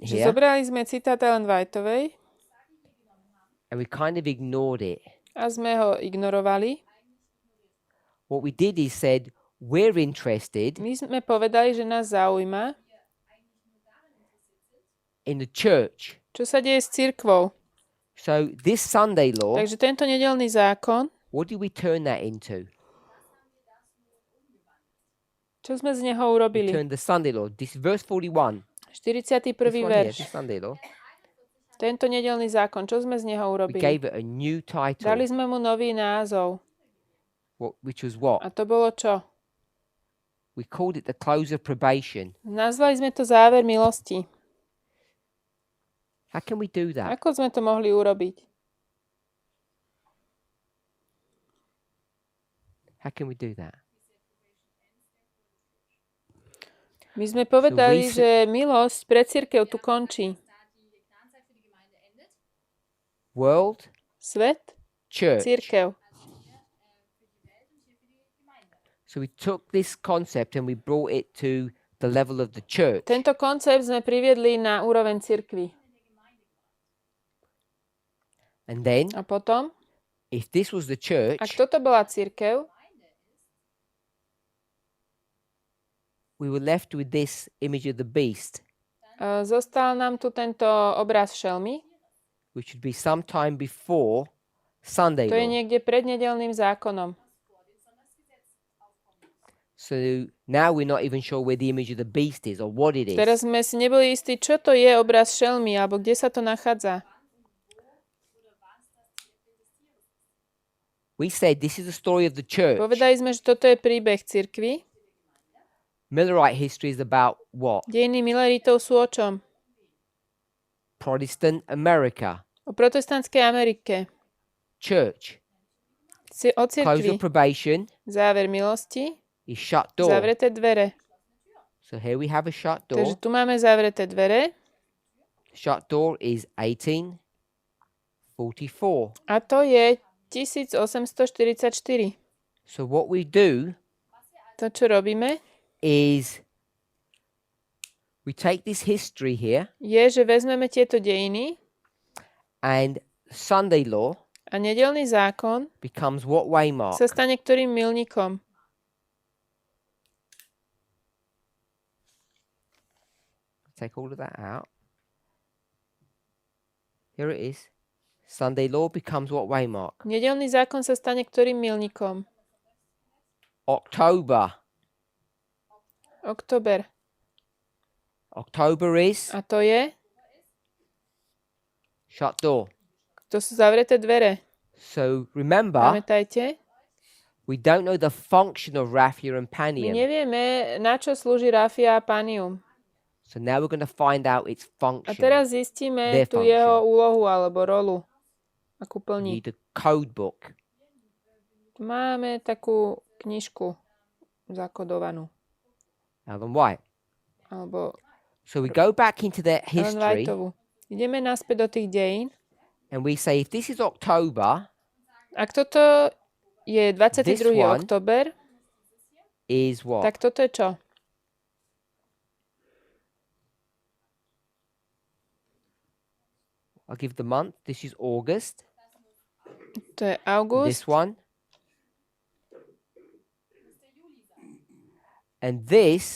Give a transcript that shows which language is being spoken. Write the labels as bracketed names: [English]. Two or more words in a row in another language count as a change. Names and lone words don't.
[Slovak] že [English] here [Slovak] zobrali sme citát Ellen Whiteovej [English] and we kind of ignored it. [Slovak] a sme ho ignorovali. [English] What we did is said, we're interested [Slovak] My sme povedali, že nás zaujíma, [English] in the church. [Slovak] čo sa deje s cirkvou. [English] So this Sunday law, [Slovak] Takže tento nedeľný zákon, [English] what did we turn that into? [Slovak] čo sme z neho [English] We [Slovak] urobili? [English] turned the Sunday law. This verse 41. 41. This one here, [Slovak] verš. [English] this Sunday law. [Slovak] Tento nedeľný zákon, čo sme z neho [English] We [Slovak] urobili? [English] gave it a new title, [Slovak] Dali sme mu nový názov. [English] which was what? [Slovak] A to bolo čo? [English] We called it the close of probation. [Slovak] Nazvali sme to záver milosti. [English] How can we do that? [Slovak] Ako sme to mohli urobiť? [English] How can we do that? [Slovak] My sme povedali, [English] So we [Slovak] že milosť pre cirkev tu končí. [English] World, [Slovak] Svet, [English] church. [Slovak] cirkev. [English] So we took this concept and we brought it to the level of the church. [Slovak] Tento koncept sme priviedli na úroveň cirkvi. [English] And then, [Slovak] A potom, [English] if this was the [Slovak] ak [English] church, [Slovak] toto bola cirkev, [English] we were left with this image of the beast, [Slovak] zostal nám tu tento obraz šelmy. [English] which would be sometime before Sunday [Slovak] To je [English] law. [Slovak] niekde pred nedeľným zákonom. [English] So now we're not even sure where the image of the beast is or what it is. [Slovak] Teraz sme si neboli istí, čo to je obraz šelmy, alebo kde sa to nachádza. [English] We said this is the story of the church. [Slovak] Povedali sme, že toto je príbeh cirkvi. [English] Millerite history is about what? [Slovak] Dejiny Milleritov sú o čom? [English] Protestant America. [Slovak] O protestantskej Amerike. [English] Church. [Slovak] O [English] Close [Slovak] cirkvi. [English] of probation [Slovak] Záver milosti. [English] is shut door. [Slovak] Zavreté dvere. [English] So here we have a shut [Slovak] Takže [English] door. [Slovak] tu máme zavreté dvere. [English] Shut door is 1844. [Slovak] A to je 1844. [English] So what we do [Slovak] To, čo robíme, [English] is we take this history here [Slovak] je, že vezmeme tieto dejiny [English] and Sunday law [Slovak] a nedeľný zákon [English] becomes what waymark? [Slovak] sa stane ktorým milníkom. [English] Take all of that out. Here it is. Sunday law becomes what waymark? [Slovak] Nedeľný zákon sa stane ktorým milníkom. [English] October. [Slovak] Október. [English] October is [Slovak] A to je? [English] shut door. [Slovak] To sú zavreté dvere. [English] So remember, [Slovak] Pamätajte, [English] we don't know the function of raphia and [Slovak] my [English] panium. [Slovak] nevieme, na čo slúži rafia a panium. [English] So now we're going to find out its [Slovak] A [English] function. [Slovak] teraz zistíme [English] Their [Slovak] tú [English] function. [Slovak] jeho úlohu alebo rolu. Akú [English] We [Slovak] plní. [English] need a code book. [Slovak] Máme takú knižku zakodovanú. Ellen White. Alebo [English] So we go back into their [Slovak] Ellen [English] history [Slovak] Whiteovú. Ideme naspäť do tých dejín. [English] and we say if this is October, [Slovak] Ak toto je 22. [English] This one [Slovak] október, [English] is what? [Slovak] tak toto je čo? [English] I'll give the month. This is August. [Slovak] To je [English] This [Slovak] august. [English] one. And this